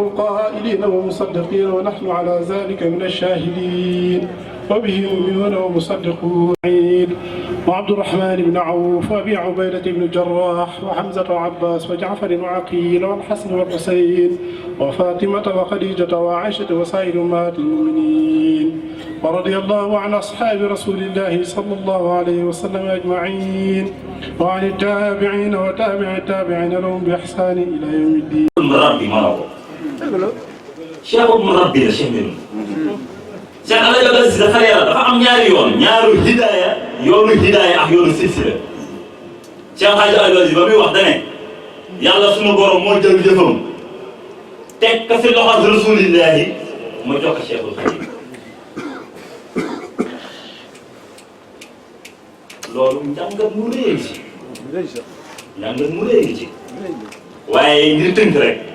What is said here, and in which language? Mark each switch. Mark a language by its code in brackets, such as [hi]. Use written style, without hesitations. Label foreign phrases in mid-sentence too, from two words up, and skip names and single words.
[ar] القائلين ومصدقين ونحن على ذلك من الشاهدين وبه مؤمنون ومصدقون وعبد الرحمن بن عوف وأبي عبيدة بن الجراح وحمزة وعباس وجعفر وعقيل والحسن والحسين وفاطمة وخديجة وعائشة وسائر أمهات المؤمنين ورضي الله عن أصحاب رسول الله صلى الله عليه وسلم أجمعين وعن التابعين وتابع التابعين لهم بإحسان إلى يوم الدين. [wo] Cheikh Murabbi la Cheikh Medoune Cheikh Alaaji Abdou Aziz dafa leeral dafa am ñaari yoon ñaaru hidaaya yoonu hidaaya ak yoonu silsila Cheikh Alaaji Abdou Aziz ba muy wax dane yàlla sunu borom moo jël jëfam teg ko si loxo rasulillahi mu jox ko Cheikhul Khadim loolu njàngat mu réy ci njàngat mu réy ci waaye ngir tënk rek